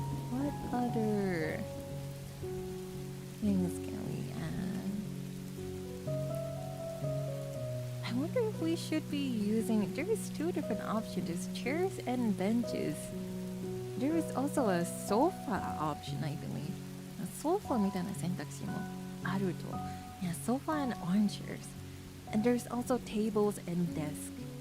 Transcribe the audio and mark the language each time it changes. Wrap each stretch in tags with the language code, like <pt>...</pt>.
<en>What other things can we add? I wonder if we should be using... There's two different options. There's chairs and benches. There is also a sofa option, I believe.</en> <ja>A sofa みたいな選択肢もあると.</ja> <en>Yeah, sofa and armchairs. And there's also tables and desks.</en>